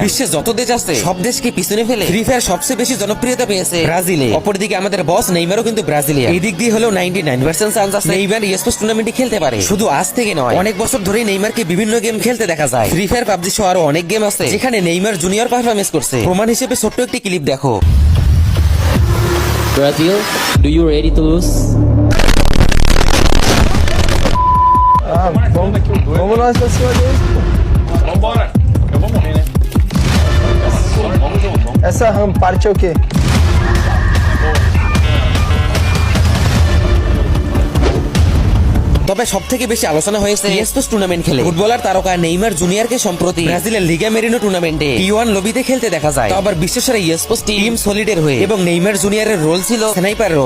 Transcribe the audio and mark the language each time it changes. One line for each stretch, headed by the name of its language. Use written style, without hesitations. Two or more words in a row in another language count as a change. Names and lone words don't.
Bangla: বিশ্বে যত দেশ আছে সব দেশকে পিছনে ফেলে ফ্রি ফায়ার সবচেয়ে বেশি জনপ্রিয়তা পেয়েছে ব্রাজিলে। অপরদিকে আমাদের বস নেইমারও কিন্তু ব্রাজিলিয়ান। এই দিক দিয়ে হলো 99% চান্স আছে নেইমার
English: esports tournament
Bangla: খেলতে পারে। শুধু আজ থেকে নয়, অনেক বছর ধরেই নেইমারকে বিভিন্ন গেম খেলতে দেখা যায়। ফ্রি ফায়ার, পাবজি সহ আরো অনেক গেম আছে যেখানে নেইমার জুনিয়র পারফরমেন্স করছে। প্রমাণ হিসেবে ছোট্ট একটি ক্লিপ দেখো।
English: Brazil, do you ready to lose?
Portuguese: Vamos nós pra cima deles. Vambora. Eu vou morrer, né? Vamos junto. Essa parte é o quê?
Bangla: তবে সব থেকে বেশি আলোচনা হয়েছে
English: esports tournament
Bangla: খেলে ফুটবলার তারকা নেইমার জুনিয়রকে সম্প্রতি ব্রাজিলের লিগা মেরিনো
English: tournament T1 lobby
Bangla: খেলতে দেখা যায়। তো আবার বিশ্বসেরা
English: esports team
Bangla: সলিডের হয়ে, এবং নেইমার জুনিয়রের রোল ছিল
English: sniper role.